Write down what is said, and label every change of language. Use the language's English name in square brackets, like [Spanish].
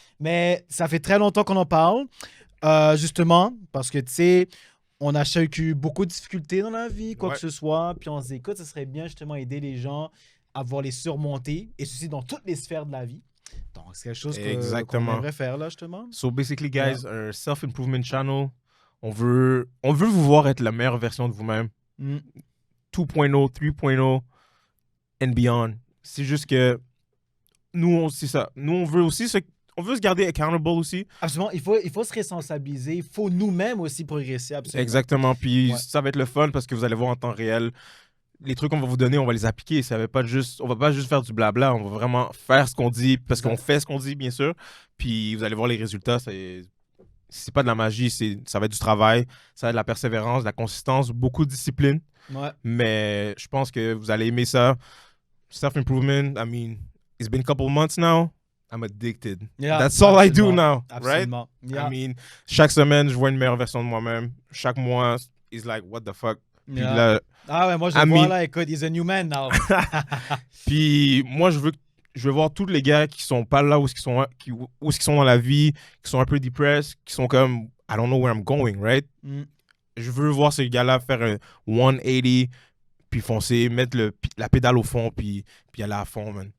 [French] Mais ça fait très longtemps qu'on en parle. Justement, parce que, tu sais, on a chacun eu beaucoup de difficultés dans la vie, quoi que ce soit. Puis on se dit, écoute, ça serait bien, justement, aider les gens à voir les surmonter. Et ceci dans toutes les sphères de la vie. Donc, c'est quelque chose qu'on aimerait faire, là, justement. [English] So, basically, guys, un self-improvement channel. [French] On veut vous voir être la meilleure version de vous-même. [English] 2.0, 3.0 and beyond. [French] C'est juste que nous, c'est ça. Nous, on veut se garder accountable aussi. Absolument. Il faut se responsabiliser. Il faut nous-mêmes aussi progresser. Absolument. Exactement. Puis ça va être le fun parce que vous allez voir en temps réel. Les trucs qu'on va vous donner, on va les appliquer. On va pas juste faire du blabla. On va vraiment faire ce qu'on dit parce qu'on fait ce qu'on dit, bien sûr. Puis vous allez voir les résultats. C'est pas de la magie, ça va être du travail, ça va être de la persévérance, de la consistance, beaucoup de discipline. Ouais. Mais je pense que vous allez aimer ça. [English] Self-improvement, I mean, it's been a couple months now. I'm addicted. Yeah, That's all I do now, [French] absolument. [English] right? Yeah. [French] I mean, chaque semaine, je vois une meilleure version de moi-même. Chaque mois, [English] it's like, what the fuck? [French] Puis là, ah ouais, moi je vois là, écoute, [English] he's a new man now. [French] Puis moi, je veux voir tous les gars qui sont pas là où ils sont dans la vie, qui sont un peu depressed, qui sont comme [English] I don't know where I'm going, right? [French] Je veux voir ces gars-là faire un 180 puis foncer, mettre la pédale au fond puis aller à fond, man.